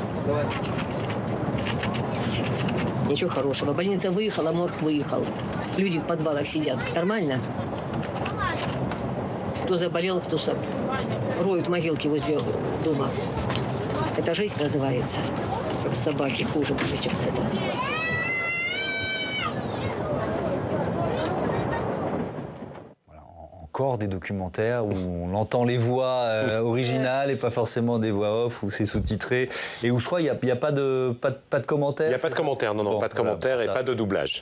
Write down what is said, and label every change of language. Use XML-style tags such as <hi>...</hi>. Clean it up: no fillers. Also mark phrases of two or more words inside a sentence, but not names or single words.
<ru>Ничего хорошего. Больница выехала, морг выехал. Люди в подвалах сидят. Нормально? Кто заболел, кто роют могилки возле дома. Это жизнь называется. Как собаки, хуже будет, чем с этого.</ru> <fr>Encore des documentaires où on entend les voix originales et pas forcément des voix off, où c'est sous-titré et où je crois il n'y a pas de commentaires. Il n'y a pas de commentaires, non, pas de commentaires et pas de doublage.</fr>